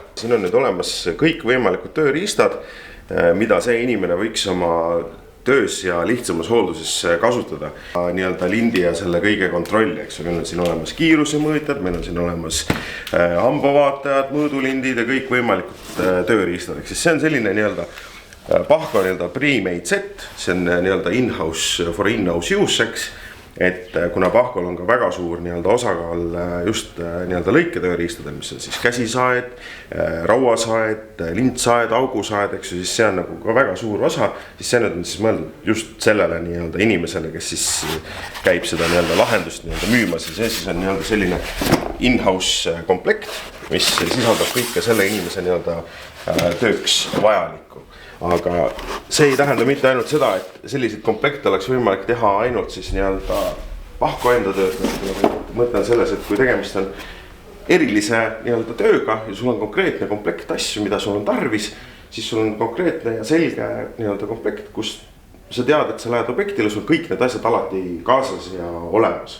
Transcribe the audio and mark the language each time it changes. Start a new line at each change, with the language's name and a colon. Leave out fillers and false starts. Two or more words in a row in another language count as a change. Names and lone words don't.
Estonian: Siin on nüüd olemas kõik võimalikud tööriistad, mida see inimene võiks oma töös ja lihtsamas hoolduses kasutada. Nii-öelda lindi ja selle kõige kontrolli, eks meil on siin olemas kiirusemõõtjad, meil on siin olemas hambavaatajad, mõõdulindid ja kõik võimalikud tööriistad. See on selline nii-öelda Paco nii-öelda
English: pre-made set,
Estonian: see on nii-öelda
English: in-house for in-house
Estonian: useks. Et kuna Pahkol on ka väga suur nii-öelda osakaal just nii-öelda lõiketööriistadel, mis on siis käsisaed, rauasaed, lintsaed, augusaed, eks siis see on nagu ka väga suur osa, siis see on siis mõeldud just sellele nii-öelda inimesele, kes siis käib seda nii-öelda lahendust nii-öelda müümas ja see siis on nii-öelda selline in-house komplekt, mis sisaldab kõike selle inimese nii-öelda tööks vajalikku. Aga see ei tähenda mitte ainult seda, et selliseid komplekte oleks võimalik teha ainult siis nii-öelda Pahko enda tööd. Mõtlen selles, et kui tegemist on erilise nii-öelda tööga ja sul on konkreetne komplekt asju, mida sul on tarvis, siis sul on konkreetne ja selge nii-öelda komplekt, kus sa tead, et sa lähed objektile, sul kõik need asjad alati kaasas ja olemas.